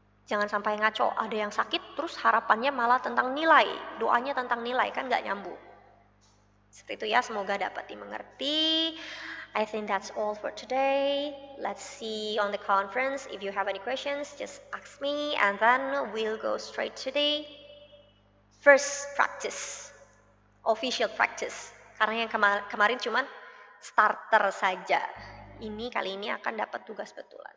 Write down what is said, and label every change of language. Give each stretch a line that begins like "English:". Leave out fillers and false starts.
Indonesian: Jangan sampai ngaco, ada yang sakit terus harapannya malah tentang nilai, doanya tentang nilai, kan nggak nyambung. Seperti itu ya, semoga dapat dimengerti.
English: I think that's all for today. Let's see on the conference. If you have any questions, just ask me and then we'll go straight to the first practice, official practice.
Indonesian: Karena yang kemarin cuman starter saja. Ini kali ini akan dapat tugas betulan.